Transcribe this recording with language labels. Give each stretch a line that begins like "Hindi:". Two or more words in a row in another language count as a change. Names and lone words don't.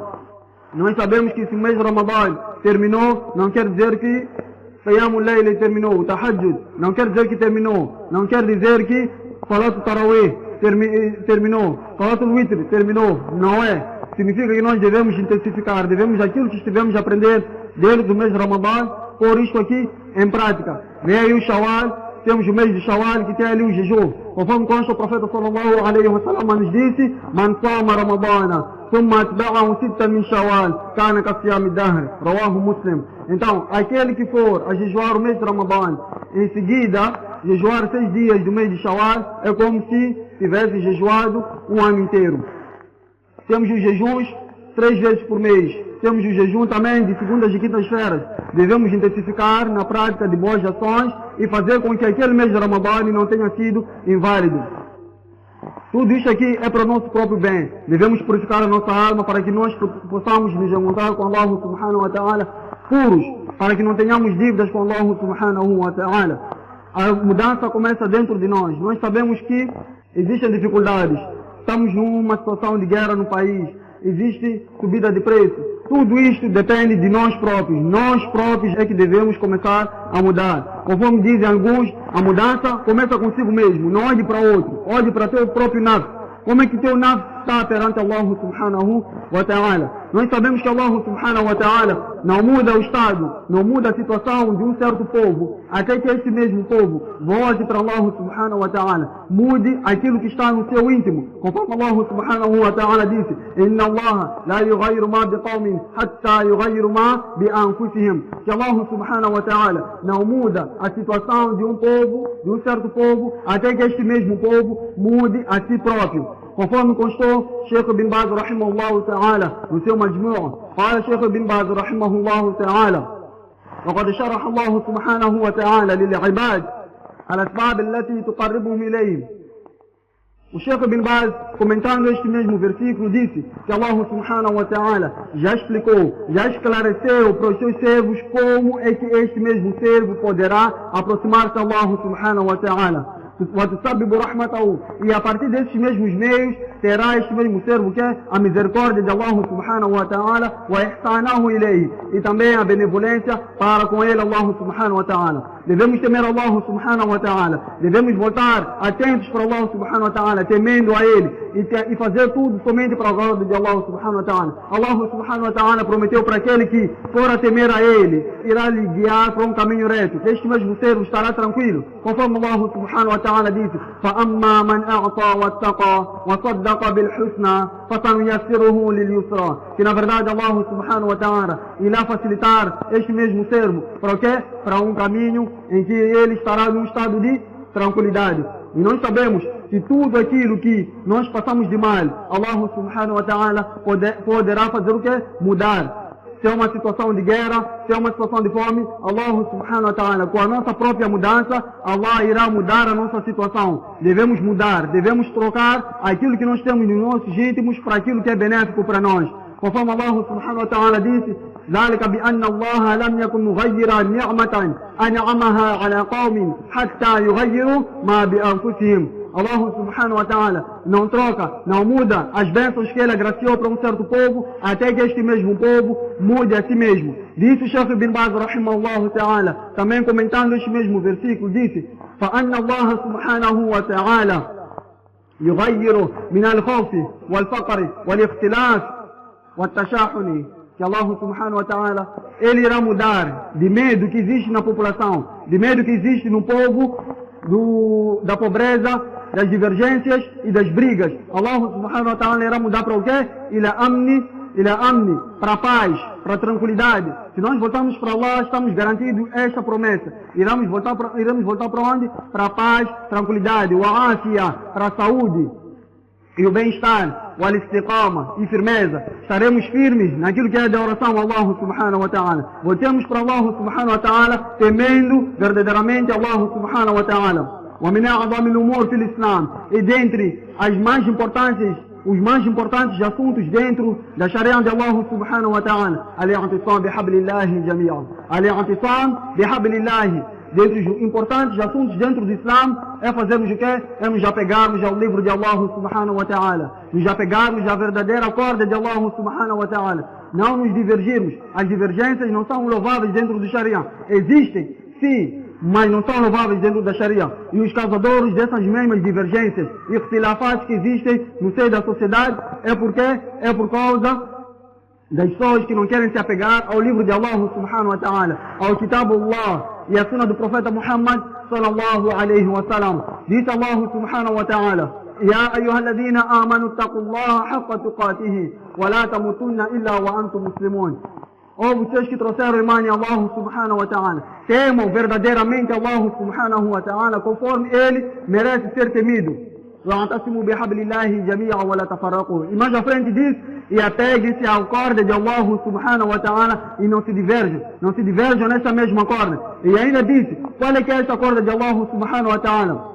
Portuguese: Nós sabemos que se o mês de Ramadã terminou, não quer dizer que
Arabic: قيام الليل
Portuguese: terminou, o Tahajjud não quer dizer que terminou, não quer dizer que
Arabic: صلاة التراويح
Portuguese: terminou,
Arabic: صلاة الوتر
Portuguese: terminou, não é. Significa que nós devemos intensificar, devemos aquilo que estivemos a aprender dentro do mês de Ramadã, pôr isto aqui em prática. Vem aí o Shawwal, temos o mês de Shawwal que tem ali o jejum. Conforme consta o profeta
Arabic: صلى الله عليه وسلم
Portuguese: nos disse:
Arabic: من صام رمضان ثم أتبعه ستا من شوال كان كصيام الدهر رواه مسلم.
Portuguese: Então, aquele que for a jejuar o mês de Ramadã, em seguida jejuar 6 dias do mês de Shawwal, é como se tivesse jejuado um ano inteiro. Temos os jejuns 3 vezes por mês. Temos o jejum também de segundas e quintas-feiras. Devemos intensificar na prática de boas ações e fazer com que aquele mês de Ramadã não tenha sido inválido. Tudo isso aqui é para o nosso próprio bem. Devemos purificar a nossa alma para que nós possamos nos encontrar com
Arabic: الله سبحانه وتعالى
Portuguese: puros, para que não tenhamos dívidas com
Arabic: الله سبحانه وتعالى.
Portuguese: A mudança começa dentro de nós. Nós sabemos que existem dificuldades. Estamos numa situação de guerra no país. Existe subida de preço. Tudo isto depende de nós próprios. Nós próprios é que devemos começar a mudar. Conforme dizem alguns, a mudança começa consigo mesmo. Não olhe para outro. Olhe para teu próprio nafs. Como é que teu nafs está perante
Arabic: الله سبحانه وتعالى?
Portuguese: Nós sabemos que
Arabic: الله سبحانه وتعالى
Portuguese: não muda o estado, não muda a situação de um certo povo, até que esse mesmo povo volte para
Arabic: الله سبحانه وتعالى,
Portuguese: mude aquilo que está no seu íntimo.
Arabic: Conforme الله سبحانه وتعالى disse: إن الله لا يغير ما بقوم حتى يغيروا ما بأنفسهم.
Portuguese: Que
Arabic: الله سبحانه وتعالى
Portuguese: não muda a situação de um povo, de um certo povo, até que este mesmo povo mude a si próprio. Conforme constou
Arabic: Sheikh bin Baz رحمه الله تعالى
Portuguese: no seu
Arabic: Majmu', قال Sheikh bin Baz رحمه الله تعالى: وقد شرح الله سبحانه وتعالى للعباد الأسباب التي تقربهم إليه.
Portuguese: O Sheikh bin Baz, comentando este mesmo versículo, disse que
Arabic: الله سبحانه وتعالى
Portuguese: já explicou, já esclareceu para os seus servos como é que este mesmo servo poderá aproximar-se a
Arabic: الله سبحانه وتعالى.
Portuguese: E a partir desses mesmos meios terá este mesmo servo que é a misericórdia de
Arabic: الله سبحانه وتعالى وإحسانه إليه,
Portuguese: e também a benevolência para com ele
Arabic: الله سبحانه وتعالى.
Portuguese: Devemos temer
Arabic: الله سبحانه وتعالى,
Portuguese: devemos voltar atentos para
Arabic: الله سبحانه وتعالى,
Portuguese: temendo a ele e fazer tudo somente para a glória de
Arabic: الله سبحانه وتعالى. الله سبحانه وتعالى
Portuguese: prometeu para aquele que for a temer a ele, irá lhe guiar para um caminho reto. Este mesmo servo estará tranquilo, conforme
Arabic: الله سبحانه وتعالى disse: فَأَمَّا مَنْ أَعْطَى وَاتَّقَى وَصَدَّقَ بِالْحُسْنَى فَسَنُيَسِّرُهُ لِلْيُسْرَى.
Portuguese: Que na verdade
Arabic: الله سبحانه وتعالى
Portuguese: irá facilitar este mesmo servo para o quê? Para um caminho em que ele estará num estado de tranquilidade. E nós sabemos que tudo aquilo que nós passamos de mal,
Arabic: الله سبحانه وتعالى
Portuguese: poderá fazer o quê? Mudar. Se é uma situação de guerra, se é uma situação de fome,
Arabic: الله سبحانه وتعالى,
Portuguese: com a nossa própria mudança, Allah irá mudar a nossa situação. Devemos mudar, devemos trocar aquilo que nós temos nos nossos íntimos para aquilo que é benéfico para nós.
Arabic: Conforme الله سبحانه وتعالى disse: ذلك بأن الله لم يكن مغيرا نعمة أنعمها على قوم حتى يغيروا ما بأنفسهم. الله سبحانه وتعالى
Portuguese: não troca, não muda as bênçãos que ele agraciou para um certo povo, até que este mesmo povo mude a si mesmo. Disse o Sheikh bin Baz
Arabic: رحمه الله تعالى,
Portuguese: também comentando este mesmo versículo, disse:
Arabic: فأن الله سبحانه وتعالى يغير من الخوف والفقر والاختلاف والتشاحن. Que الله سبحانه وتعالى,
Portuguese: ele irá mudar de medo que existe na população, de medo que existe no povo, da pobreza, das divergências e das brigas.
Arabic: الله سبحانه وتعالى
Portuguese: irá mudar para o quê?
Arabic: إلى أمن,
Portuguese: para a paz, para a tranquilidade. Se nós voltarmos para Allah, estamos garantidos esta promessa. Iremos voltar para onde? Para a paz, tranquilidade,
Arabic: وعافية,
Portuguese: para a saúde e o bem-estar, o al-istiqama e firmeza. Estaremos firmes naquilo que é da oração a
Arabic: الله سبحانه وتعالى.
Portuguese: Voltemos para
Arabic: الله سبحانه وتعالى,
Portuguese: temendo verdadeiramente
Arabic: الله سبحانه وتعالى. ومن أعظم الأمور في الإسلام
Portuguese: e dentre os mais importantes assuntos dentro da Sharia de
Arabic: الله سبحانه وتعالى الاعتصام بحبل الله جميعا الاعتصام بحبل الله.
Portuguese: Dentre os importantes assuntos dentro do Islam é fazermos o quê? É nos apegarmos ao livro de
Arabic: الله سبحانه وتعالى,
Portuguese: nos apegarmos à verdadeira corda de
Arabic: الله سبحانه وتعالى,
Portuguese: não nos divergirmos. As divergências não são louváveis dentro do Sharia, existem sim, mas não são louváveis dentro da Sharia. E os causadores dessas mesmas divergências e ikhtilafat que existem no seio da sociedade é por causa das pessoas que não querem se apegar ao livro de
Arabic: الله سبحانه وتعالى,
Portuguese: ao Kitabullah e a Sunna do Profeta Muhammad
Arabic: صلى الله عليه وسلم. Diz الله سبحانه وتعالى: يا أيها الذين آمنوا اتقوا الله حق تقاته ولا تموتن إلا وأنتم مسلمون.
Portuguese: Ó vocês que trouxeram imã em
Arabic: الله سبحانه وتعالى,
Portuguese: temam verdadeiramente
Arabic: الله سبحانه وتعالى
Portuguese: conforme ele merece ser temido.
Arabic: وَاعْتَصِمُوا بِحَبْلِ اللَّهِ جَمِيعًا وَلَا تَفَرَّقُوا.
Portuguese: E mais à frente diz: e apeguem-se à corda de
Arabic: الله سبحانه وتعالى
Portuguese: e não se diverjam nessa mesma corda. E ainda disse: qual é que é essa corda de
Arabic: الله سبحانه وتعالى?